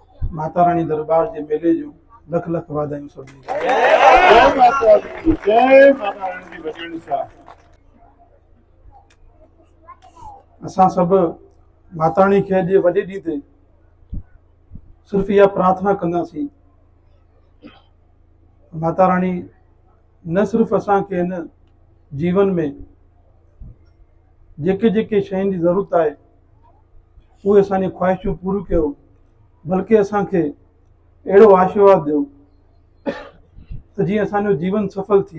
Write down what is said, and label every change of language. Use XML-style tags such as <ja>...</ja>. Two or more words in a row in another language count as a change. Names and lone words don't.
<sd>माता रानी दरबार जे मेले जो लख लख वाधायूं सभिनी खे।</sd> <pa>जय माता दी,</pa> <sd>जय माता रानी जी भॼन सां। असां सभु माता रानी खे अॼु वॾे ॾींहं ते सिर्फ़ु इहा प्रार्थना कंदासीं, माता रानी न सिर्फ़ु असांखे हिन जीवन में जेके जेके शयुनि जी ज़रूरत आहे उहे असांजी ख्वाहिशूं पूरियूं कयो, बल्कि असांखे अहिड़ो आशीर्वाद ॾियो त जीअं असांजो जीवन सफल थिए।</sd>